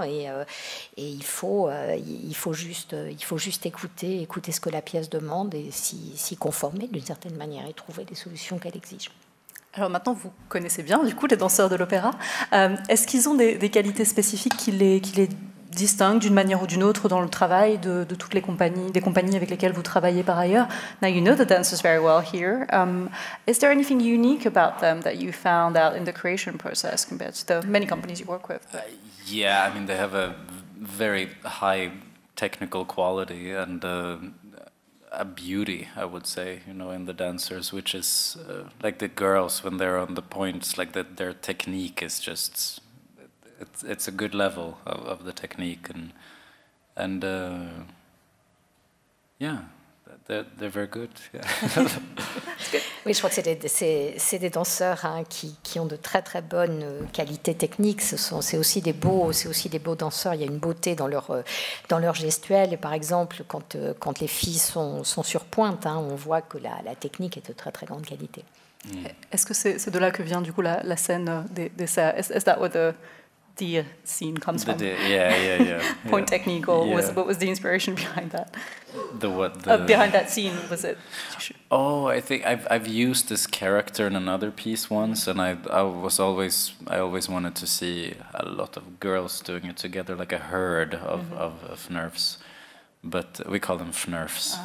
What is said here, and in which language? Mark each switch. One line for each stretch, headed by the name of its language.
French: Et il faut juste écouter ce que la pièce demande et s'y conformer d'une certaine manière et trouver les solutions qu'elle exige. Alors maintenant, vous connaissez bien, du coup, les danseurs de l'opéra. Est-ce qu'ils ont des qualités spécifiques qui les distinguent d'une manière ou d'une autre dans le travail de toutes les compagnies, des compagnies avec lesquelles vous travaillez par ailleurs?
English: Now, you know the dancers very well here. Is there anything unique about them that you found out in the creation process compared to the many companies you work with? Yeah, I mean, they have a very high technical quality and a beauty, I would say, you know, in the dancers, which is like the girls when they're on the points, like that their technique is just, it's a good level of the technique, and yeah, they're very good. Yeah.
French: Oui, je crois que c'est des danseurs hein, qui ont de très bonnes qualités techniques. C'est aussi des beaux danseurs. Il y a une beauté dans leur gestuelle. Et par exemple, quand les filles sont sur pointe, hein, on voit que la technique est de très grande qualité. Est-ce que c'est de là que vient du coup la scène des serres?
English: Is that what the scene comes from? Yeah. Point technique, or yeah. what was the inspiration behind that? Behind that scene, was it? Oh, I think I've used this character in another piece once, and I always wanted to see a lot of girls doing it together, like a herd of nerfs, but we call them fnerfs.